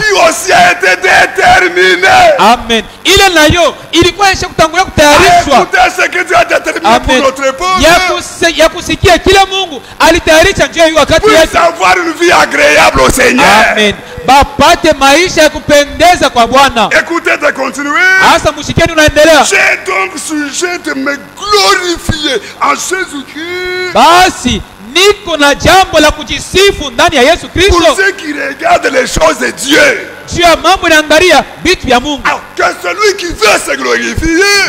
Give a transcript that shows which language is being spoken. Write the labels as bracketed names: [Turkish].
[French] qui aussi a été déterminé. [Swahili] Amen. Ile nayo ilikuwa ishakutangulia kutayarishwa. [French] Écoutez ce que Dieu a déterminé pour notre époque. [Swahili] Ya kusikia kila Mungu alitayarisha njia hiyo wakati yetu. [French] Pour avoir une vie agréable au Seigneur. Amen. [Swahili] Bapate maisha ya kupendeza kwa Bwana. [French] Écoutez de continuer. [Swahili] Asa mshikeni unaendelea. [French] J'ai donc sujet de me glorifier en Jésus-Christ. [Swahili] Basi niko na jambo la kujisifu ndani ya Yesu Kristo. [French] Pour ceux qui regardent les choses de Dieu. [Swahili] Juu ya mambo naangalia vitu vya Mungu. [French] Que celui qui veut se glorifier.